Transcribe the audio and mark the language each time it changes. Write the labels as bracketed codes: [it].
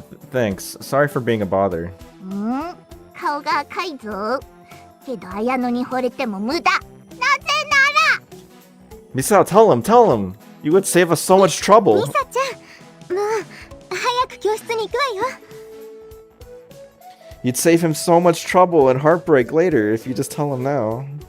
[en] Thanks. Sorry for being a bother. [ja] 顔が赤いぞ。けど綾乃に惚れても無駄。なぜなら。 [en] Misa, tell him. You would save us so much trouble. [ja] ミサちゃん、もう早く教室に行くわよ。 [en] You'd save him so much trouble and heartbreak later if you just tell him now.